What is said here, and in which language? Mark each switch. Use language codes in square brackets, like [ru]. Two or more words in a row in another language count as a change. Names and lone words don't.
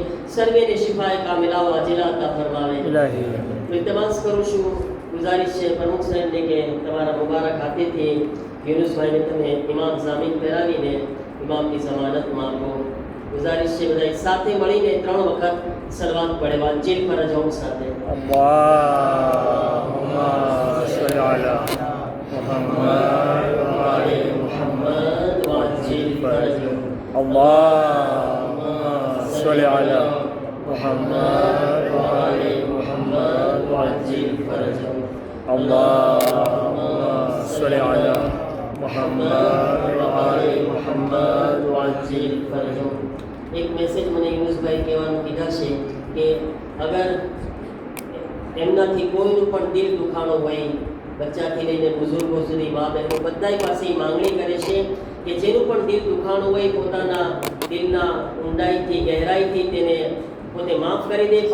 [gu] સર્વેને [ar] شفاء كاملة وعاجلة [gu] અતા ફરમાવે. ઇલ્તિમાસ કરું છું, ગુજારિશ છે પ્રમુખ સાહેબને કે તમારા મુબારક હાથેથી યુનુસભાઈને તમે ઇમામ જામીન પહેરાવીને ઇમામની ઝમાનત માંગો. ગુજારિશ છે બધા સાથે મળીને 3 વખત સલવાત પડે વાંચીલ પર જવું સાથે. [ar] اللهم صل على محمد اللهم صل على محمد وعلى محمد وعجل فرجه. اللهم صل على محمد وعلى محمد وعجل فرجه. [gu] એક મેસેજ મને યુનુસભાઈ કહેવાનું કીધા છે કે અગર એમનાથી કોઈનું પણ દિલ દુખાણું હોય, બચ્ચાથી લઈને બુઝુર્ગો સુધી, મા બહેનો બધાય પાસે માંગણી કરે છે કે જેનું પણ દિલ દુખાણું હોય પોતાના દિલના ઊંડાઈથી, ગહેરાઈથી તેને પોતે માફ કરી દે.